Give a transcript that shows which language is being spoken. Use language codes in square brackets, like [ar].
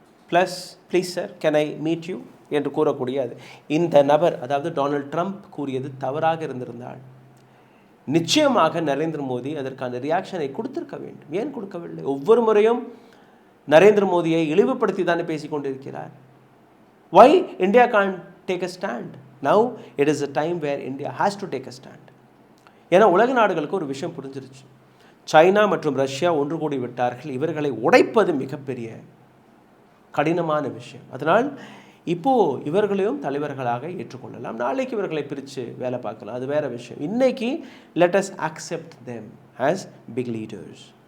[ta] Plus please sir can I meet you என்று கூறக்கூடியது இந்த நபர், அதாவது டொனால்ட் ட்ரம்ப் கூறியது தவறாக இருந்திருந்தால் நிச்சயமாக நரேந்திர மோடி அதற்கான ரியாக்ஷனை கொடுத்திருக்க வேண்டும். ஏன் கொடுக்கவில்லை? ஒவ்வொரு முறையும் நரேந்திர மோடியை இழிவுபடுத்தி தானே பேசிக்கொண்டிருக்கிறார். [en] Why India can't take a stand? Now it is a time where India has to take a stand. [ta] ஏன்னா உலக நாடுகளுக்கு ஒரு விஷயம் புரிஞ்சிருச்சு, சைனா மற்றும் ரஷ்யா ஒன்று கூடி விட்டார்கள், இவர்களை உடைப்பது மிகப்பெரிய கடினமான விஷயம். அதனால் இப்போது இவர்களையும் தலைவர்களாக ஏற்றுக்கொள்ளலாம், நாளைக்கு இவர்களை பிரித்து வேலை பார்க்கலாம், அது வேறு விஷயம். இன்றைக்கி [en] let us accept them as big leaders.